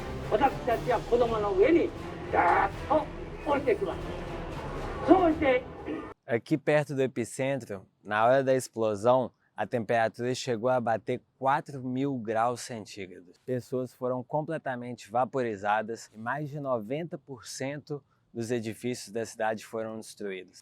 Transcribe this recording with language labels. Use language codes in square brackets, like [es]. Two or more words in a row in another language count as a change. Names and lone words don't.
[ja] 私たちは子供の上にダーッと降りてきます。そうして [pt] Aqui perto do epicentro, na hora da explosão, a temperatura chegou a bater 4.000 graus centígrados. Pessoas foram completamente vaporizadas e mais de 90% dos edifícios da cidade foram destruídos.